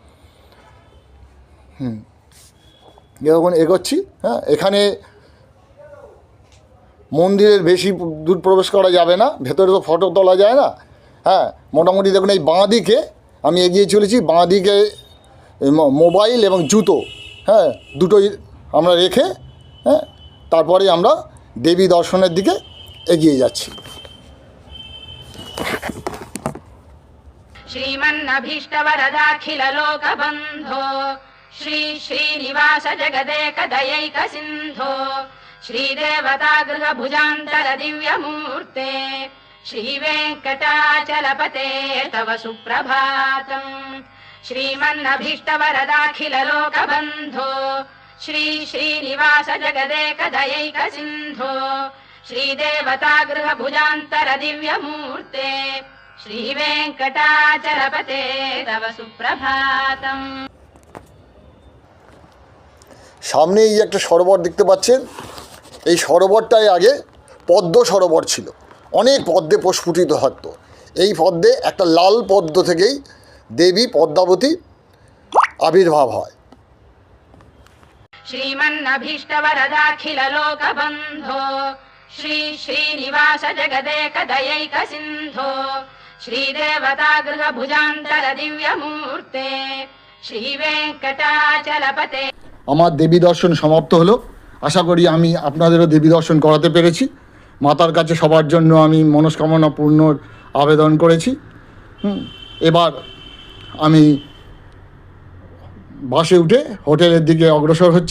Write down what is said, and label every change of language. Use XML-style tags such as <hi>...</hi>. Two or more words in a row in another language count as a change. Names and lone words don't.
<bn>যখন এগোচ্ছি, এখানে মন্দিরের বেশি দূর প্রবেশ করা যাবে না, ভেতরে তো ফটো তোলা যায় না। মোটামুটি দেখুন এই বাঁ দিকে আমি এগিয়ে চলেছি। বাঁ দিকে মোবাইল এবং জুতো দুটোই আমরা রেখে তারপরে আমরা দেবী দর্শনের দিকে এগিয়ে যাচ্ছি।</bn> <sa>श्रीमन्नभीष्टवरदाखिल लोकबन्धो श्री श्रीनिवास जगदेकदयैक सिन्धो श्रीदेवतागृह भुजान्तर दिव्यमूर्ते श्रीवेङ्कटाचलपते तव सुप्रभातम्। श्रीमन्नभीष्टवरदाखिल लोकबन्धो श्री श्रीनिवास जगदेकदयैक सिन्धो श्रीदेवतागृह भुजान्तर दिव्यमूर्ते श्रीवेङ्कटाचलपते तव सुप्रभातम्।</sa> <bn>সামনে এই একটা সরোবর দেখতে পাচ্ছেন। এই সরোবরটাই আগে পদ্ম সরোবর ছিল। অনেক পদ্মে প্রস্ফুটিত থাকতো। এই পদ্মে একটা লাল পদ্ম থেকেই দেবী পদ্মাবতী আবির্ভাব হয়।</bn> <sa>श्रीमन्नभीष्टवरदाखिल लोकबन्धो श्री श्रीनिवास जगदेकदयैक सिन्धो श्रीदेवतागृह भुजान्तर दिव्यमूर्ते श्रीवेङ्कटाचलपते।</sa> <bn>আমার দেবী দর্শন সমাপ্ত হলো। আশা করি আমি আপনাদেরও দেবী দর্শন করাতে পেরেছি। মাতার কাছে সবার জন্য আমি মনস্কামনা পূর্ণর আবেদন করেছি। এবার আমি বাসে উঠে হোটেলের দিকে অগ্রসর হচ্ছি।</bn>